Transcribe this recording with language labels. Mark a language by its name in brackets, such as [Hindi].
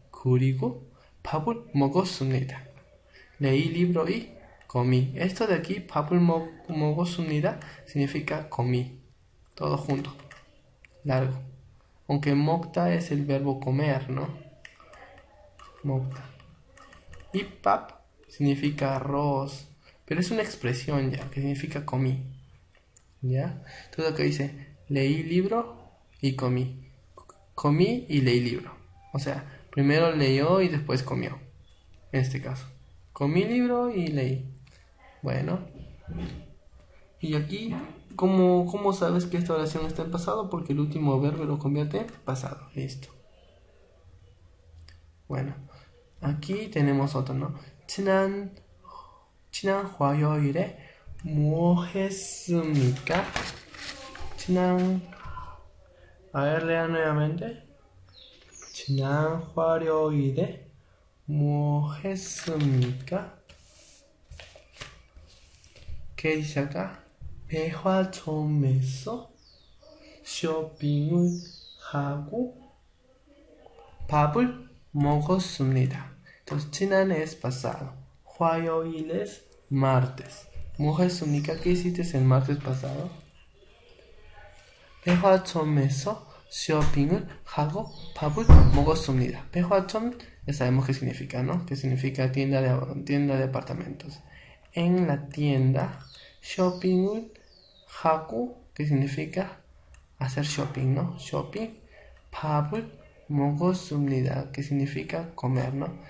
[Korean] 그리고 밥을 먹었습니다. [Spanish] Leí libro y comí. Esto de aquí, [Korean] 밥을 먹었습니다, [Spanish] significa comí. Todo junto. Largo. Aunque 먹다 es el verbo comer, ¿no? 먹다. Y pap significa arroz. Pero es una expresión ya, que significa comí. ¿Ya? Entonces acá dice, leí libro y comí. Comí y leí libro. O sea, primero leyó y después comió. En este caso. Comí libro y leí. Bueno. Y aquí, ¿cómo sabes que esta oración está en pasado? Porque el último verbo lo convierte en pasado. Listo. Bueno. Aquí tenemos otro, ¿no? [Korean] 지난 화요일에 뭐 했습니까? [Spanish] A ver, lea nuevamente. [Korean] 지난 화요일에 뭐 했습니까? [Spanish] ¿Qué dice acá? [Korean] 백화점에서 쇼핑을 하고 밥을 먹었습니다. [Spanish] Entonces, 지난 es pasado. 화요일 es martes. [Korean] 뭐 했습니까? [Spanish] ¿Qué hiciste el martes pasado? [Korean] 백화점에서 쇼핑을 하고 밥을 먹었습니다. [Spanish] 백화점 ya sabemos qué significa, ¿no? Que significa tienda de apartamentos. En la tienda, [Korean] shopping을 하고, [Spanish] que significa hacer shopping, ¿no? Shopping. [Korean] 밥을 먹었습니다, [Spanish] que significa comer, ¿no?